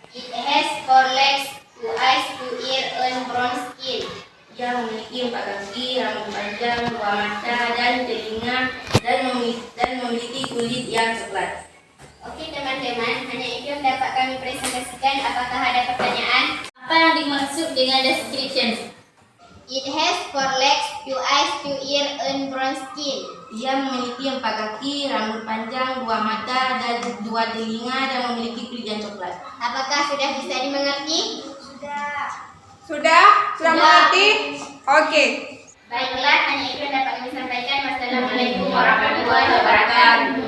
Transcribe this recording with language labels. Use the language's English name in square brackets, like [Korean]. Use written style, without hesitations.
[English] It has 4 legs, 2 eyes, 2 ears, and bronze skin. [Indonesian] Ia memiliki 4 kaki, rambut panjang, 2 mata dan telinga, dan memiliki kulit yang coklat. Oke teman-teman, hanya itu yang dapat kami presentasikan. Apakah ada pertanyaan? Apa yang dimaksud dengan description? [English] It has 4 legs, 2 eyes, 2 ears, and bronze skin. [Indonesian] Ia memiliki 4 kaki, rambut panjang, 2 mata dan 2 telinga, dan memiliki kulit yang coklat. Apakah sudah bisa dimengerti? Sudah mengerti? Oke. Baiklah, hanya itu yang dapat kami sampaikan. Wassalamualaikum warahmatullahi wabarakatuh.